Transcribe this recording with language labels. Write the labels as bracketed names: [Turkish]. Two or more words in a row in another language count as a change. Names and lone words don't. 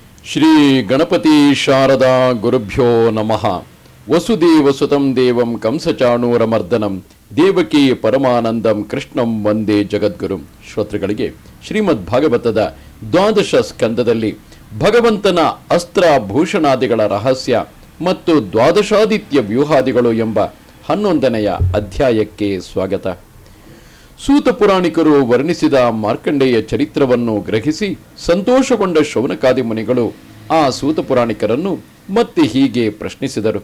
[Sanskrit] ಶ್ರೀ ಗಣಪತಿ ಶಾರದಾ ಗುರುಭ್ಯೋ ನಮಃ. ವಸುದೇವಸುತಂ ದೇವಂ ಕಂಸಚಾಣೂರಮರ್ದನಂ ದೇವಕಿ ಪರಮಾನಂದಂ ಕೃಷ್ಣಂ ವಂದೇ ಜಗದ್ಗುರು. [Kannada] ಶ್ರೋತೃಗಳಿಗೆ ಶ್ರೀಮದ್ ಭಾಗವತದ ದ್ವಾದಶ ಸ್ಕಂದದಲ್ಲಿ ಭಗವಂತನ ಅಸ್ತ್ರ ಭೂಷಣಾದಿಗಳ ರಹಸ್ಯ ಮತ್ತು ದ್ವಾದಶಾದಿತ್ಯ ವ್ಯೂಹಾದಿಗಳು ಎಂಬ 11ನೆಯ ಅಧ್ಯಾಯಕ್ಕೆ ಸ್ವಾಗತ. ಸೂತ ಪುರಾಣಿಕರು ವರ್ಣಿಸಿದ ಮಾರ್ಕಂಡೇಯ ಚರಿತ್ರವನ್ನು ಗ್ರಹಿಸಿ ಸಂತೋಷಗೊಂಡ ಶೌನಕಾದಿ ಮುನಿಗಳು ಆ ಸೂತ ಪುರಾಣಿಕರನ್ನು ಮತ್ತೆ ಹೀಗೆ ಪ್ರಶ್ನಿಸಿದರು.